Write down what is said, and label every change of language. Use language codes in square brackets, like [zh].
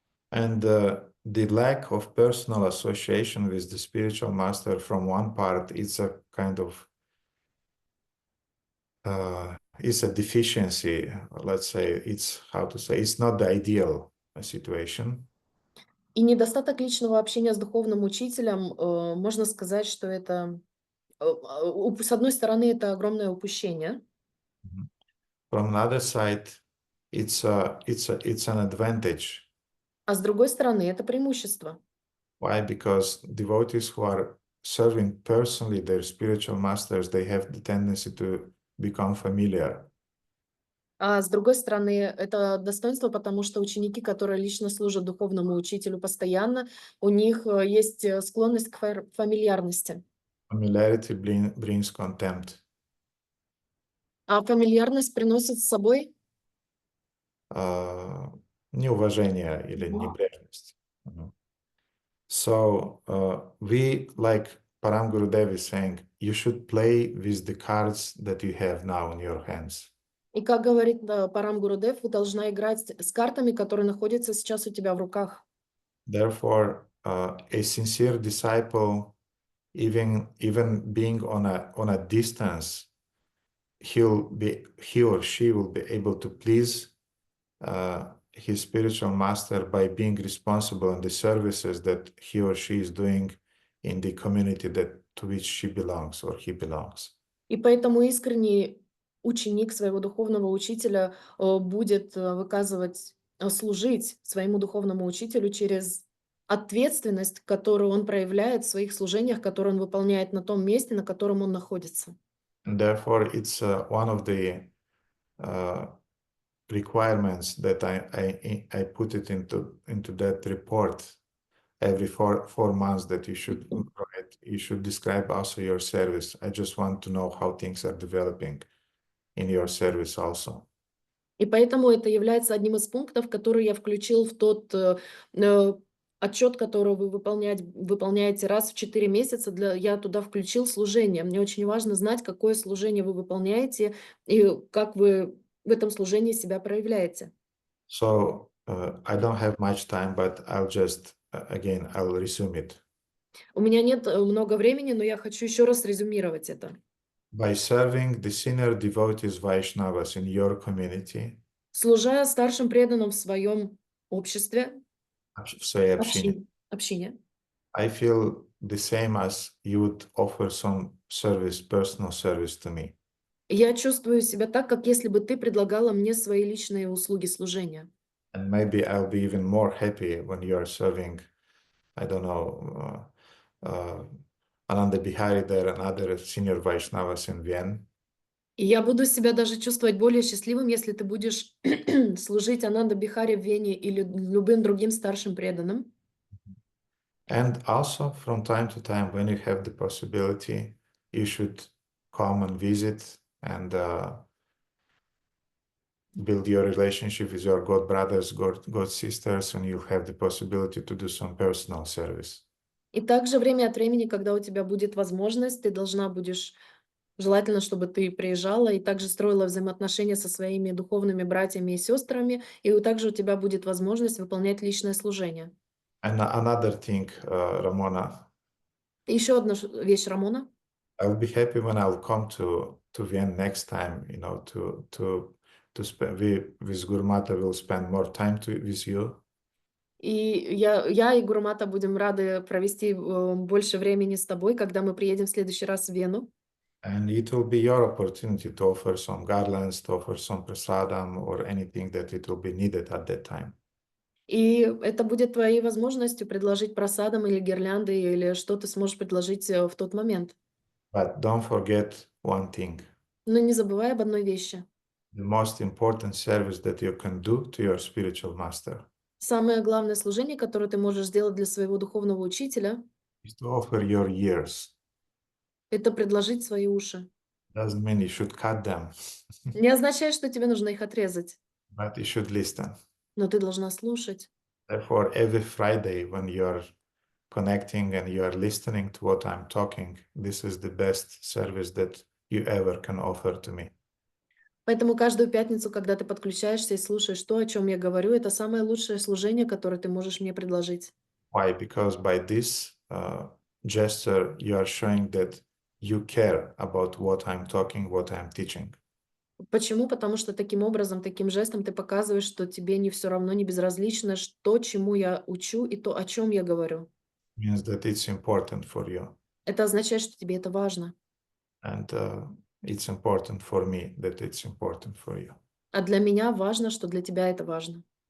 [en] And the lack of personal association with the spiritual master from one part is a kind of it's a deficiency, let's say. It's it's not the ideal situation. [ru] И недостаток личного общения с духовным учителем, можно сказать, что это, с одной стороны, это огромное упущение. [en] From another side, it's an advantage [ru] А с другой стороны, это преимущество. [en] Why? Because devotees who are serving personally their spiritual masters, they have the tendency to become familiar. [ru] А с другой стороны, это достоинство, потому что ученики, которые лично служат духовному учителю постоянно, у них есть склонность к фамильярности. [en] Familiarity brings contempt. [ru] А фамильярность приносит с собой Неуважение или небрежность. [en] So we, like Param Gurudev is saying, you should play with the cards that you have now in your hands. [ru] И как говорит Парам Гурудев, вы должна играть с картами, которые находятся сейчас у тебя в руках. [en] Therefore, a sincere disciple, even being on a distance, he or she will be able to please his spiritual master by being responsible in the services that he or she is doing in the community to which she belongs or he belongs. [ru] И поэтому искренний ученик своего духовного учителя будет служить своему духовному учителю через ответственность, которую он проявляет в своих служениях, которые он выполняет на том месте, на котором он находится. [en] And therefore, it's one of the requirements that I put it into that report every four months that you should write. You should describe also your service. I just want to know how things are developing in your service also. [ru] И поэтому это является одним из пунктов, который я включил в тот отчет, который вы выполняете раз в 4 месяца. Я туда включил служение. Мне очень важно знать, какое служение вы выполняете и как вы в этом служении себя проявляете. [en] So I don't have much time, but I'll just again I'll resume it. [ru] У меня нет много времени, но я хочу еще раз резюмировать это. [en] By serving the senior devotees Vaishnavas in your community, [ru] Служа старшим преданным в своем обществе, в своей общине, общине, [en] I feel the same as you would offer some service, personal service to me. [ru] я чувствую себя так, как если бы ты предлагала мне свои личные услуги служения. [en] And maybe I'll be even more happy when you are serving, I don't know, Ananda Bihari there and other senior Vaishnavas in Vienna. [ru] И я буду себя даже чувствовать более счастливым, если ты будешь служить Ананда Бихари в Вене или любым другим старшим преданным. [en] And also from time to time, when you have the possibility, you should come and visit and build your relationship with your god brothers, god sisters, and you'll have the possibility to do some personal service. [ru] И также время от времени, когда у тебя будет возможность, ты должна будешь, желательно, чтобы ты приезжала и также строила взаимоотношения со своими духовными братьями и сестрами, и также у тебя будет возможность выполнять личное служение. [en] And another thing, Ramona. [ru] Еще одна вещь, Рамона. [en] I'll be happy when I'll come to Vienna next time, you know, to spend, with Gurmata will spend more time with you. [ru] И я и Гурмата будем рады провести больше времени с тобой, когда мы приедем в следующий раз в Вену. [en] And it will be your opportunity to offer some garlands, to offer some prasadam or anything that it will be needed at that time. [ru] И это будет твоей возможностью предложить просадам или гирлянды, или что ты сможешь предложить в тот момент. [en] But don't forget one thing. [ru] Но не забывай об одной вещи. [en] The most important service that you can do to your spiritual master [ru] Самое главное служение, которое ты можешь сделать для своего духовного учителя, [en] is to offer your ears. [ru] это предложить свои уши. [en] Doesn't mean you should cut them, [ru] Не означает, что тебе нужно их отрезать, [en] but you should listen. [ru] но ты должна слушать. [en] Therefore, every Friday when you are connecting and you are listening to what I'm talking, this is the best service that you ever can offer to me. [ru] Поэтому каждую пятницу, когда ты подключаешься и слушаешь то, о чем я говорю, это самое лучшее служение, которое ты можешь мне предложить. [en] Why? Because by this gesture, you are showing that you care about what I'm talking, what I'm teaching. [ru] Почему? Потому что таким образом, таким жестом ты показываешь, что тебе не все равно, не безразлично, что, чему я учу и то, о чем я говорю. [en] Means that it's important for you. [ru] Это означает, что тебе это важно. [en] And it's important for me that it's important for you. [ru] А для меня важно, что для тебя это важно.